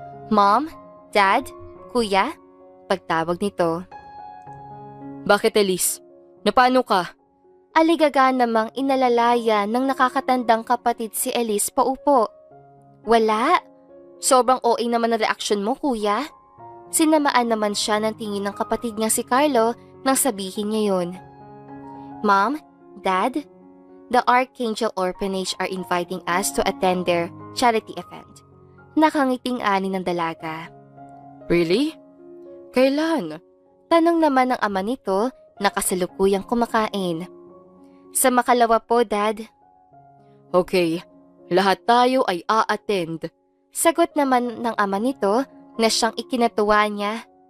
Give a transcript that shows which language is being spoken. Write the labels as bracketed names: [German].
[Filipino] Mom? Dad? Kuya? Pagtawag nito. Bakit, Elise? Napano ka? Aligaga namang inalalaya ng nakakatandang kapatid si Elise paupo. Wala. Sobrang OA naman ang reaksyon mo, kuya. Sinamaan naman siya ng tingin ng kapatid niya si Carlo nang sabihin niya yun. [English] Mom, Dad, the Archangel Orphanage are inviting us to attend their charity event. [Filipino] Nakangiting ani ng dalaga. [English] Really? [Filipino] Kailan? Tanong naman ng ama nito na kasalukuyang kumakain. Sa Makalawa po, Dad. Okay, lahat tayo ay a-attend. Sagot naman ng ama nito na siyang ikinatuwa niya.